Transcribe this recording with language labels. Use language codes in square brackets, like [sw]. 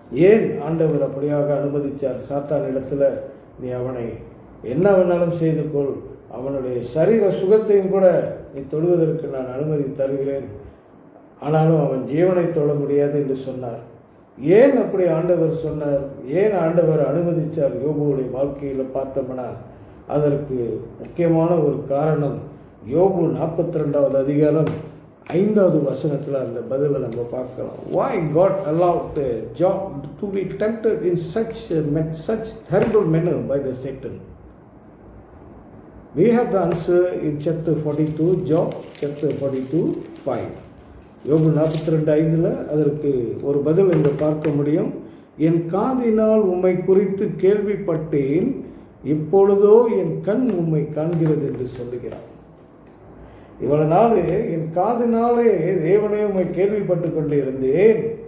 [ta] ஏன் ஆண்டவர் அப்படியாக அனுமதித்தார்? சாத்தான் இடத்துல நீ அவனை என்ன வேணாலும் செய்து கொள், அவனுடைய சரீர சுகத்தையும் கூட நீ தொடுவதற்கு நான் அனுமதி தருகிறேன், ஆனாலும் அவன் ஜீவனை தொட முடியாது என்று சொன்னார். ஏன் அப்படி ஆண்டவர் சொன்னார்? ஏன் ஆண்டவர் அனுமதித்தார் யோபுவுடைய வாழ்க்கையில் பார்த்தோம்னா அதற்கு முக்கியமான ஒரு காரணம் யோபு 42வது அதிகாரம் 5வது வசனத்தில் அந்த பதிலை நம்ம பார்க்கலாம். [en] Why God allowed Job to be tempted in such terrible manner by the Satan? We have the answer in chapter 42, Job chapter 42:5. [ta] யோபு 42:5 அதற்கு ஒரு பதில் என்று பார்க்க முடியும். என் காதினால் உம்மை குறித்து கேள்விப்பட்டேன், இப்பொழுதோ என் கண் உம்மை காண்கிறது என்று சொல்லுகிறார். இவ்வளவு நாள் என் காதினாலே தேவனே உம்மை கேள்விப்பட்டு கொண்டு இருந்தேன்.